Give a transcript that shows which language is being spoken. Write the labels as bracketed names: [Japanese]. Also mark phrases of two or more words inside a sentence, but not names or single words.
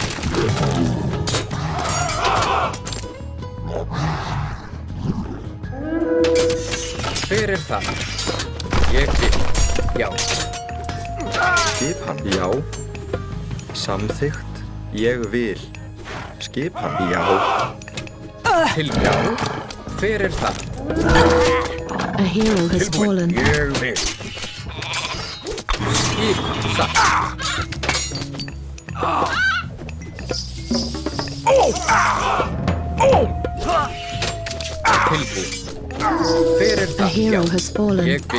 [Icelandic] Hver er það? Ég vil. Já. Skipan. Já. Samþykkt. Ég vil. Skipan. Já. Tilbúin. Hver er það? [English] A hero has fallen. [Icelandic] Ég vil. Skipan. Satt. Tilbúin. Hver er [English] A [Icelandic] það? [English] hero has fallen. [Icelandic] Ég vil.